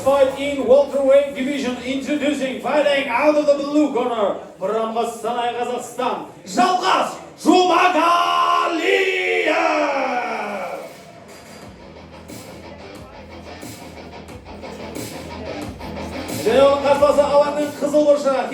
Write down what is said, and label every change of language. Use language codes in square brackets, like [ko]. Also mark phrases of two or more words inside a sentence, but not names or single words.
[en] fight in welterweight division, introducing fighting out of the blue corner from Қостанай, Қазақстан, Жалғас Жұмағалиев! [kk] Және оның қарсыласы алаңның қызыл бұршақ.